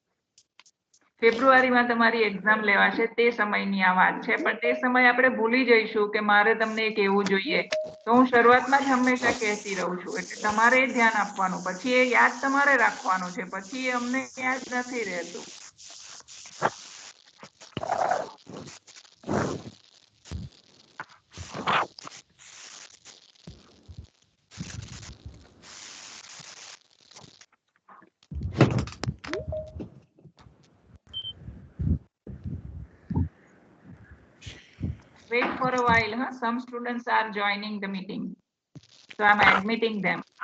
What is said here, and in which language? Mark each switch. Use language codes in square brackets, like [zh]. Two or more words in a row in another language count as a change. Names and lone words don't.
[gu] ફેબ્રુઆરીમાં તમારી એક્ઝામ લેવાશે તે સમયની આ વાત છે, પણ તે સમય આપણે ભૂલી જઈશું કે મારે તમને એ કહેવું જોઈએ. તો હું શરૂઆતમાં જ હંમેશા કહેતી રહું છું, એટલે તમારે ધ્યાન આપવાનું. પછી એ યાદ તમારે રાખવાનું છે, પછી એ અમને યાદ નથી રહેતું. [en] Wait for a while, huh? Some students are joining the meeting, so I'm admitting them.